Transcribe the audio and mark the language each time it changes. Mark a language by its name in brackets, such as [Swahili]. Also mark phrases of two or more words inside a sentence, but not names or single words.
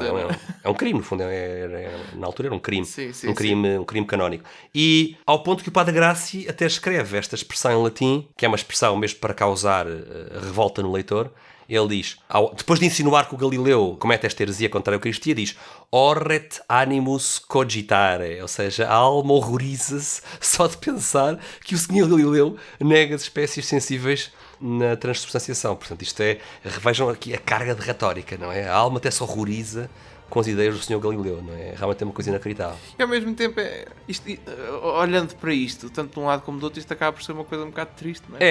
[Portuguese] Sim, é um crime, no fundo, na altura era um crime. Sim, um crime canónico. E ao ponto que o Padre Grassi até escreve esta expressão em latim, que é uma expressão mesmo para causar revolta no leitor. Ele diz, depois de insinuar que o Galileu comete esta heresia contra a Eucaristia, diz [Latin] horret animus cogitare, [Portuguese] ou seja, a alma horroriza-se só de pensar que o Senhor Galileu nega as espécies sensíveis na transubstanciação. Portanto, vejam aqui a carga de retórica, não é? A alma até se horroriza com as ideias do Senhor Galileu, não é? Realmente é uma coisa inacreditável. E ao mesmo tempo, olhando para isto, tanto de um lado como do outro, isto acaba por ser uma coisa um bocado triste, não é?